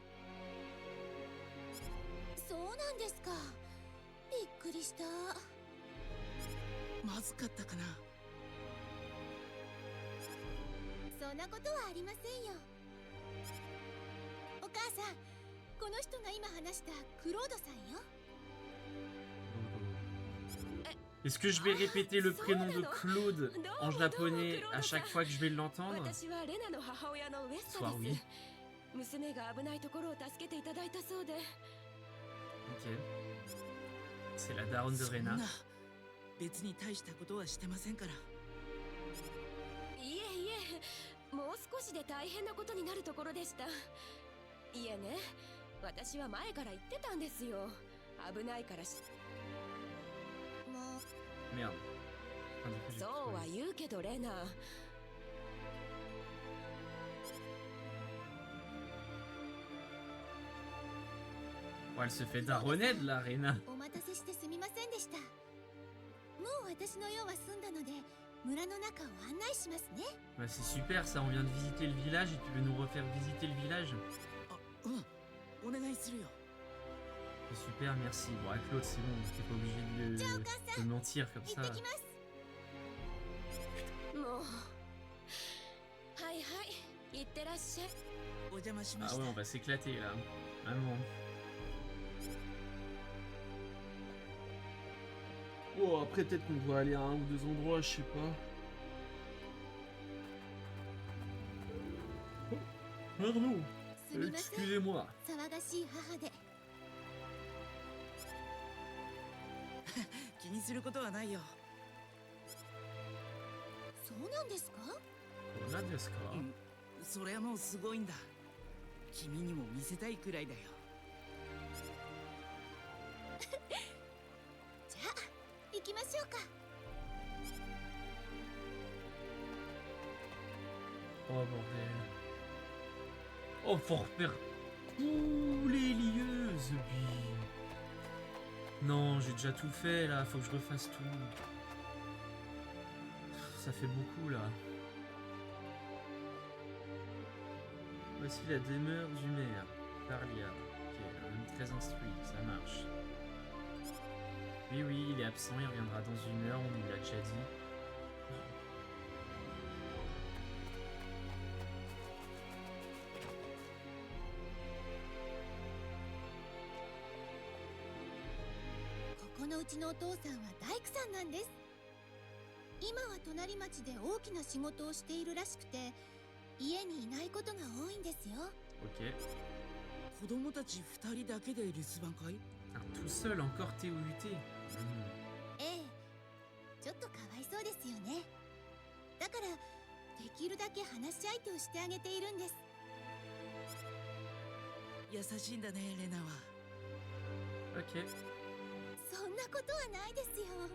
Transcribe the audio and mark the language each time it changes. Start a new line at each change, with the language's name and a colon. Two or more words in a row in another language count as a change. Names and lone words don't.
Japanese: そうなんですかびっくりしたまずかったかな。そんなことはありませんよお母さんこの人が今話したクロードさんよ
French: Est-ce que je vais répéter le prénom de Claude en japonais à chaque fois que je vais l'entendre?
Japanese: 私はレナの母親のウエスタ
French: Soit
Japanese: で
French: oui.
Japanese: す。娘が危ないところを助けていただいたそうで。
French: Ok. C'est la daronne de
Japanese: そん
French: Rena.
Japanese: な別に大したことはしてませんから。いえいえ、もう少しで大変なことになるところでした。いえね、私は前から言ってたんですよ。危ないからし。もう
French: Merde. Ah, du coup, j'ai
Japanese: そうは
French: plus
Japanese: 言うけどレナ。
French: Oh, elle se fait daronner de la Rena.
Japanese: お待たせしてすみませんでしたもう私の用は済んだので村の中を案内しますね
French: Bah, c'est super ça, on vient de visiter le village et tu veux nous refaire visiter le village?
Japanese: あ、うん。お願いするよ。
French: C'est super, merci. Bon, à Claude, c'est bon, t'es pas obligé
Japanese: じゃあお母さ
French: de
Japanese: ん
French: mentir comme
Japanese: 行
French: ça.
Japanese: ってきますもう。はいはい、行ってらっしゃい。お邪魔しま
French: Ah
Japanese: し
French: ouais,
Japanese: た。
French: on va s'éclater là. Vraiment. Oh, après peut-être qu'on doit aller à un ou deux endroits, je sais pas. Pardon,
Japanese: すみません
French: excusez-moi.
Japanese: 騒がしい母で気にすることはないよ。そうなんですか何ですか？うん。それはもうすごいんだ。君にも見せたいくらいだよ。じゃあ行きましょうか
French: Oh bordel. Oh, faut refaire tous les lieuses, puis... Non, j'ai déjà tout fait là, faut que je refasse tout. Ça fait beaucoup là. Voici la demeure du maire, Parlia. Ok, un homme très instruit, ça marche. Oui, oui, il est absent, il reviendra dans une heure, on nous l'a déjà dit.
Japanese: ここのうちのお父さんは大工さんなんです今は隣町で大きな仕事をしているらしくて家にいないことが多いんですよ
French: Ok.
Japanese: 子供たち2人だけで留守番会？
French: Ah, tout seul, encore TOUT. Hmm.
Japanese: ええちょっとかわいそうですよねだからできるだけ話し相手をしてあげているんです優しいんだね、レナは。
French: Ok.
Japanese: そんなことはないですよ